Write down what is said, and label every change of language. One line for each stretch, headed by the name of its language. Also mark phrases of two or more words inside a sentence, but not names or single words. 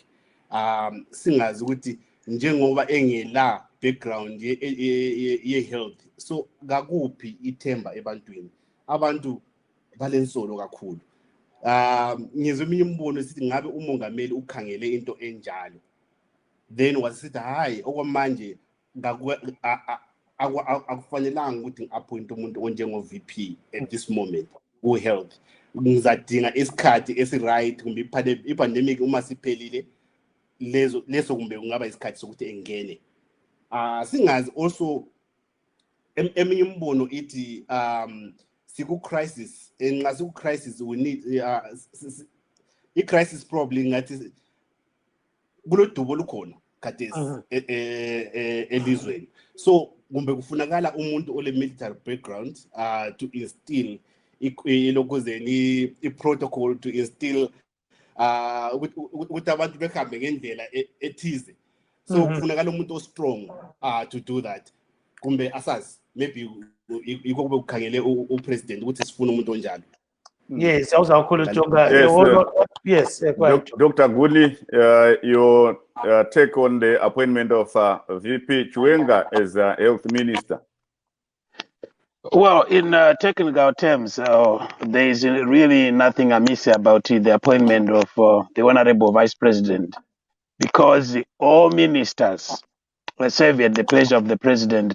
North Ndebele: Singazi ukuthi njengoba engela background ye-health, so kakuphi ithemba ebantwini. Abantu balensolo kakhulu. Ngizwe eminye imibono sithi ngabe umongameli ukhangele into enjalo. Then wasithi hayi okwamanje akufanelanga ukuthi ngi-appoint umuntu onjengo-VP
English: at this moment
North Ndebele: ku-health. Ngizadinga isikhathi esi-right kumbe i-pandemic uma siphelile leso kumbe kungaba isikhathi sokuthi engene. Singazi also eminye imibono ithi siku-crisis, nxa siku-crisis
English: we need
North Ndebele: i-crisis probably ngathi kulodubo olukhona khathesi elizweni. So kumbe kufunakala umuntu ole
English: military background to instill
North Ndebele: lokuzeni i-protocol,
English: to instill
North Ndebele: ukuthi abantu behambe ngendlela ethize. So kufunakala umuntu o-strong
English: to do that.
North Ndebele: Kumbe asazi maybe yikho kube kukhangele upresident ukuthi sifuna umuntu onjalo.
English: Yes,
North Ndebele: awuzakhulu Jonga.
English: Yes, Dr. Guli, your take on the appointment of VP Chwenga as health minister. Well, in technical terms, there is really nothing amiss about the appointment of the Honorable Vice President, because all ministers serve at the pleasure of the President.